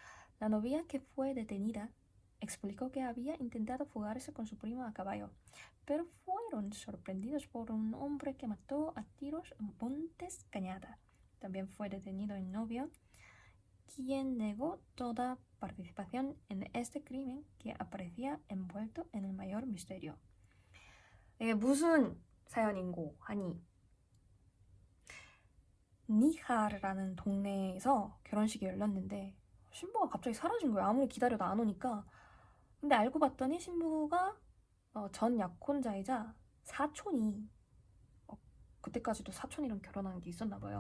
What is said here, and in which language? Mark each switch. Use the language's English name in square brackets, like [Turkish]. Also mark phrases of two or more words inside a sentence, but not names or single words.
[Spanish] La novia, que fue detenida, explicó que había intentado fugarse con su primo a caballo, pero fueron sorprendidos por un hombre que mató a tiros en Montes Cañada. También fue detenido el novio, quien negó toda participación en este crimen que aparecía envuelto en el mayor misterio. [Korean] 이게 무슨 사연인고 하니 니하르라는 동네에서 결혼식이 열렸는데 신부가 갑자기 사라진 거예요. 아무리 기다려도 안 오니까. 근데 알고 봤더니 신부가 전 약혼자이자 사촌이 그때까지도 사촌이랑 결혼한 게 있었나 봐요.